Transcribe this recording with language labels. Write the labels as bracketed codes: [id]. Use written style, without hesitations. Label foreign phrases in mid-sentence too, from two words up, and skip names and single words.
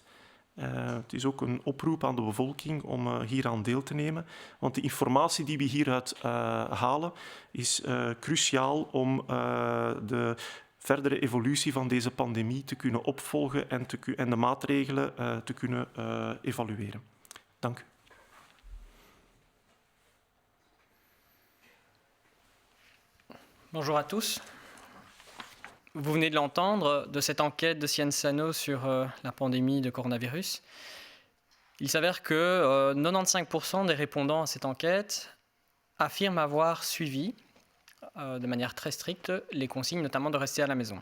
[nl] Het is ook een oproep aan de bevolking om hieraan deel te nemen. Want de informatie die we hieruit halen is cruciaal om de verdere evolutie van deze pandemie te kunnen opvolgen en de maatregelen te kunnen evalueren. Dank u. [fr] Bonjour à tous. Vous venez de l'entendre, de cette enquête de Sciences Sanofi sur la pandémie de coronavirus. Il s'avère que 95% des répondants à cette enquête affirment avoir suivi de manière très stricte les consignes, notamment de rester à la maison.